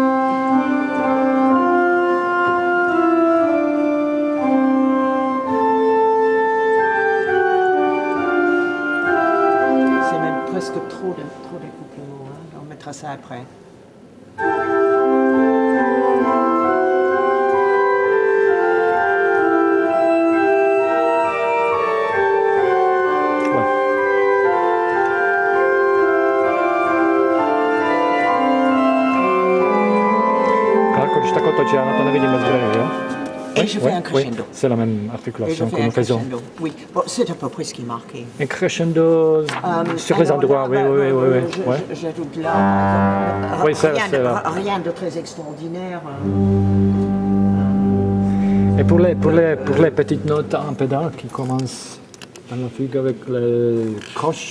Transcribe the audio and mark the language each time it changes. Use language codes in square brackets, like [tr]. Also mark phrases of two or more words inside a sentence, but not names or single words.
[fr] C'est même presque trop d'accouplement. Hein. On mettra ça après. Ouais. [cs] Jako když tak otočí, já na to nevidím bez brýle, jo? [fr] Et je fais Ouais, un crescendo. oui, c'est la même Et je articulation que fais un nous faisons. crescendo. Oui, bon, c'est à peu près ce qui est marqué. Un crescendo sur les Alors endroits, là, oui, bah, oui, oui, oui, oui. Ouais. J'ajoute là, par exemple, Oui, c'est là. rien de très extraordinaire. Et pour les petites notes en pédale qui commencent dans la fugue avec les croches,